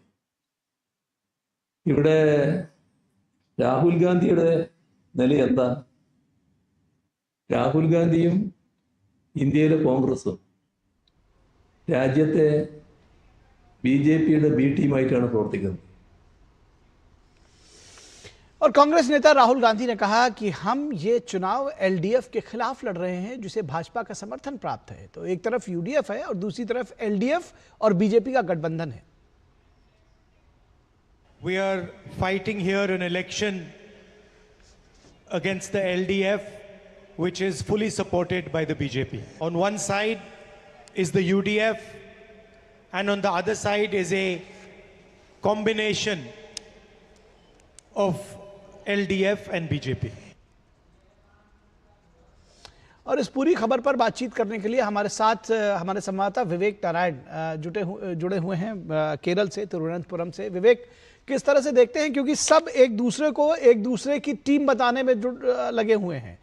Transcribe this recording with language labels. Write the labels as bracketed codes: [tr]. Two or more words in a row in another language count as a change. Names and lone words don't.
[ml] ഇവിടെ രാഹുൽ ഗാന്ധിയുടെ നില എന്താ? രാഹുൽ ഗാന്ധിയും ഇന്ത്യയിലെ കോൺഗ്രസും രാജ്യത്തെ BJPയുടെ ബി ടീമായിട്ടാണ് പ്രവർത്തിക്കുന്നത്. [hi] और कांग्रेस नेता राहुल गांधी ने कहा कि हम ये चुनाव LDF के खिलाफ लड़ रहे हैं जिसे भाजपा का समर्थन प्राप्त है। तो एक तरफ UDF है और दूसरी तरफ LDF और BJP का गठबंधन है। [en] We are fighting here an election against the LDF, which is fully supported by the BJP. On one side is the UDF, and on the other side is a combination of LDF and BJP. [hi] और इस पूरी खबर पर बातचीत करने के लिए हमारे साथ हमारे संवाददाता विवेक नारायण जुड़े हुए हैं केरल से, तिरुवनंतपुरम से। विवेक, किस तरह से देखते हैं, क्योंकि सब एक दूसरे को एक दूसरे की टीम बताने में लगे हुए हैं।